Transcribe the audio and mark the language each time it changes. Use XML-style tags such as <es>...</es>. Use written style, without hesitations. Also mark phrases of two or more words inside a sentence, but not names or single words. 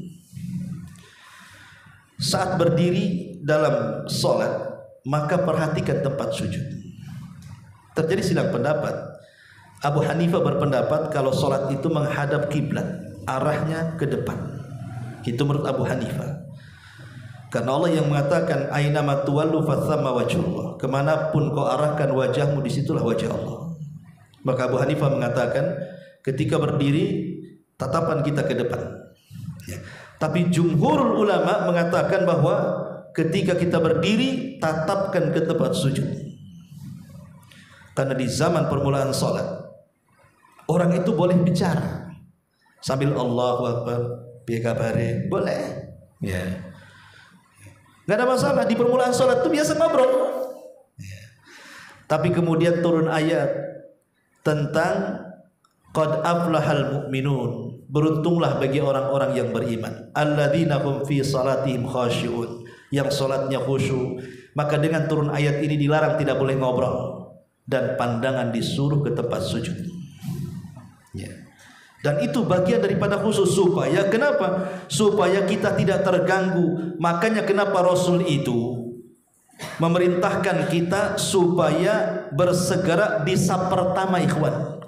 <id>Saat berdiri dalam sholat, maka perhatikan tempat sujud. Terjadi silang pendapat. Abu Hanifah berpendapat kalau sholat itu menghadap kiblat, arahnya ke depan. Itu menurut Abu Hanifah. Karena Allah yang mengatakan</id> <ar>أينما تولوا فثم وجه الله.</ar> <id>Kemanapun kau arahkan wajahmu, disitulah wajah Allah. Maka Abu Hanifah mengatakan ketika berdiri tatapan kita ke depan. Ya. Tapi</id> <ar>جمهور العلماء</ar> <id>mengatakan bahwa ketika kita berdiri tatapkan ke tempat sujud. Karena di zaman permulaan sholat, orang itu boleh bicara sambil</id> <ar>الله أكبر,</ar> <jv>piye kabare,</jv> <id>boleh. Ya. Enggak ada masalah, di permulaan sholat itu biasa ngobrol. Ya. Tapi kemudian turun ayat tentang</id> <ar>قد أفلح المؤمنون,</ar> <id>beruntunglah bagi orang-orang yang beriman,</id> <ar>الذين هم في صلاتهم خاشعون,</ar> <id>yang salatnya khusyuk. Maka dengan turun ayat ini dilarang tidak boleh ngobrol dan pandangan disuruh ke tempat sujud. Ya. Dan itu bagian daripada khusus. Supaya kenapa? Supaya kita tidak terganggu. Makanya kenapa Rasul itu memerintahkan kita supaya bersegera di saf pertama, ikhwan.</id>